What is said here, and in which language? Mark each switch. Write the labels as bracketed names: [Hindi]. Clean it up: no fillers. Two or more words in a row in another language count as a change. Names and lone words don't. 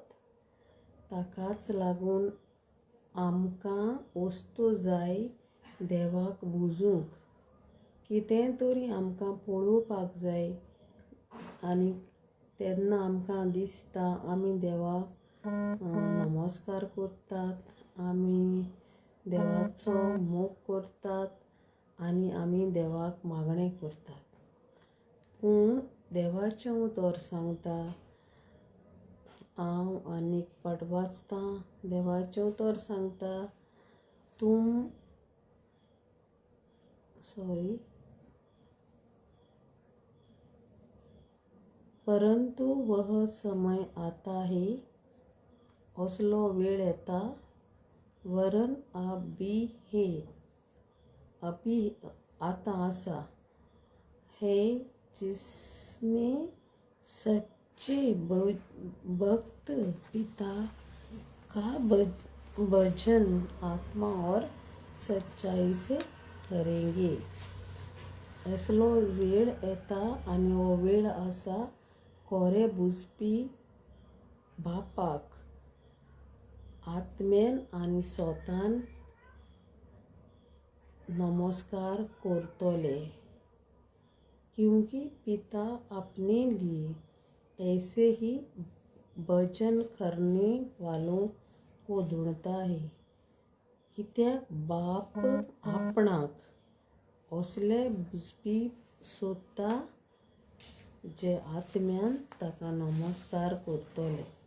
[Konkani] ताकाच लागून आमकां वस्तू जाय देवाक बुजूंक, कितें तरी आमकां पळोवपाक जाय, आनी तेन्ना आमकां दिसता आमी देवाक नमस्कार करतात, आमी देवाचो मोग करतात आनी आमी देवाक मागणें करतात। पूण देवाचें उतर सांगता, हांव आनीक पाट वाचतां, देवाचें उतर सांगता, [Hindi] परंतु वह समय आता है, [Konkani] असलो वेळ येता, [Hindi] वरन अभी आता आसा है, जिसमें सच्चे भक्त पिता का भजन आत्मा और सच्चाई से करेंगे। [Konkani] असलो वेळ येता आनी हो वेळ आसा कोरे बुजपी बापाक आत्म्यान आनी स्वतान नमस्कार करतले, [Hindi] क्योंकि पिता अपने लिए ऐसे ही भजन करने वालों को ढूंढता है। [Konkani] कित्याक बाप आपणाक असले बुजपी सोदता जे आत्म्यान ताका नमस्कार करतले।